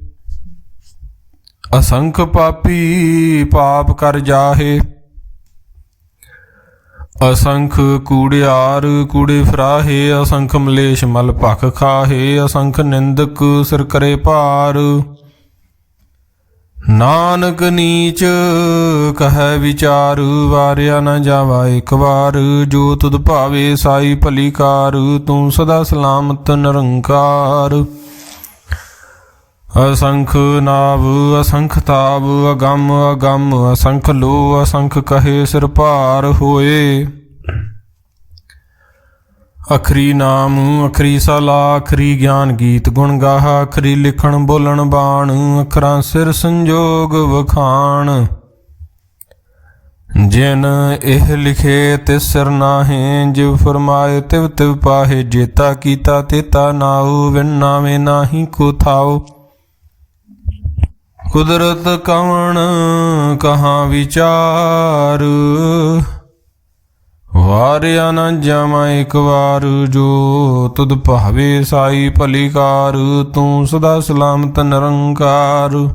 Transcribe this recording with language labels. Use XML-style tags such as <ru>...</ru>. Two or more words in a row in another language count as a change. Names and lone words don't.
<pa>ਅਸੰਖ ਪਾਪੀ ਪਾਪ ਕਰ ਜਾਹੇ, ਅਸੰਖ ਕੂੜਿਆਰ ਕੂੜੇ ਫਰਾਹੇ, ਅਸੰਖ ਮਲੇਸ਼ ਮਲ ਭਖ ਖਾਹੇ, ਅਸੰਖ ਨਿੰਦਕ ਸਿਰ ਕਰੇ ਭਾਰ, ਨਾਨਕ ਨੀਚ ਕਹੈ ਵਿਚਾਰ, ਵਾਰਿਆ ਨਾ ਜਾਵਾ ਇੱਕ ਵਾਰ, ਜੋ ਤੁਧ ਭਾਵੇ ਸਾਈ ਭਲੀ ਕਾਰ, ਤੂੰ ਸਦਾ ਸਲਾਮਤ ਨਿਰੰਕਾਰ। ਅਸੰਖ ਨਾਵ ਅਸੰਖ ਤਾਵ ਅਗਮ ਅਗਮ ਅਸੰਖ ਲੋ ਅਸੰਖ ਕਹੇ ਸਿਰ ਭਾਰ ਹੋਏ। ਅਖਰੀ ਨਾਮ ਅਖਰੀ ਸਲਾ ਅਖਰੀ ਗਿਆਨ ਗੀਤ ਗੁਣ ਗਾਹਾ ਅਖਰੀ ਲਿਖਣ ਬੋਲਣ ਬਾਣ ਅਖਰਾਂ ਸਿਰ ਸੰਜੋਗ ਵਖਾਣ। ਜਿਨ ਏਹ ਲਿਖੇ ਤਿਸ ਸਿਰ ਨਾਹੇ ਜਿਵ ਫਰਮਾਏ ਤਿਵ ਤਿਵ ਪਾਹੇ। ਜੇਤਾ ਕੀਤਾ ਤੇਤਾ ਨਾਊ ਬਿਨ ਨਾਮੇ ਨਾਹੀ ਕੋ ਥਾਓ। ਕੁਦਰਤ ਕਵਣ ਕਹਾਂ ਵਿਚਾਰ ਵਾਰਿਆ ਨ ਜਾਮਾ ਏਕ ਬਾਰ। ਜੋ ਤੁਦ ਭਾਵੇ ਸਾਈ ਭਲੀ ਕਾਰ ਤੂ ਸਦਾ ਸਲਾਮਤ ਨਿਰੰਕਾਰ।</pa>